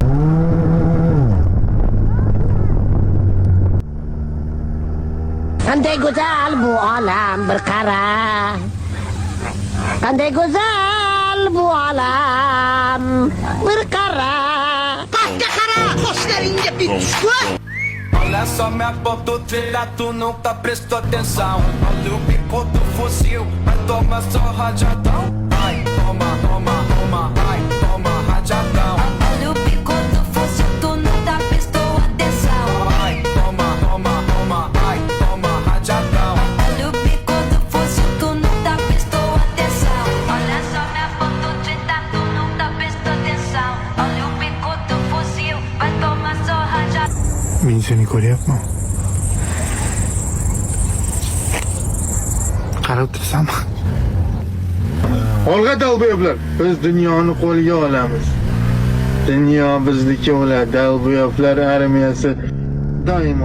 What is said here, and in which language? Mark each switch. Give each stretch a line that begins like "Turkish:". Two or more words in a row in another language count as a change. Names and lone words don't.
Uzbek: Qanday go'zal bu olam bir qara. Qanday go'zal bu olam bir qara. Pastga qara, qoshlaringga bit tushdi.
Portuguese: Olha só minha foto, trilha, tu nunca prestou atenção. Olha o bico do fuzil, vai tomar só rajadão. Ai, toma, toma, toma, ai, toma rajadão. Olha o bico do fuzil, tu nunca prestou atenção. Ai, toma, toma, toma, ai, toma rajadão. Olha o bico do fuzil, tu nunca prestou atenção. Olha só minha foto, treta, tu nunca prestou atenção. Olha o bico do fuzil, vai tomar só rajadão.
Uzbek: Men seni ko'ryapman. Qarab tursanmi? Olg'a dalboyoblar. Biz dunyoni qo'lga olamiz. Dunyo bizniki bo'ladi. Dalboyoblar armiyasi doimo.